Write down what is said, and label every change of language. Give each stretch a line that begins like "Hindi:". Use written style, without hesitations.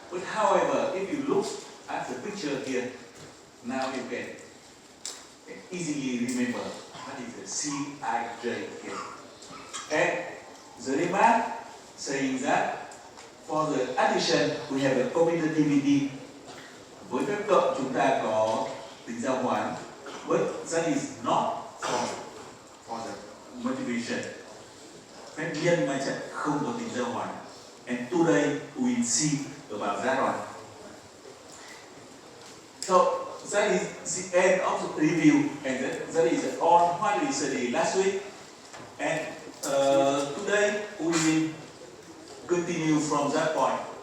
English: But however, if you look at the picture here, now you can easily remember what is the Cij here. And the remark saying that for the addition we have a commutativity.
Vietnamese: Với phép cộng chúng ta có tính giao hoán,
English: but that is not for the multiplication.
Vietnamese: Phép nhân mà trận không có tính giao hoán.
English: And today we will see about that one. So that is the end of the review, and that is on what we studied last week. And today we will continue from that point.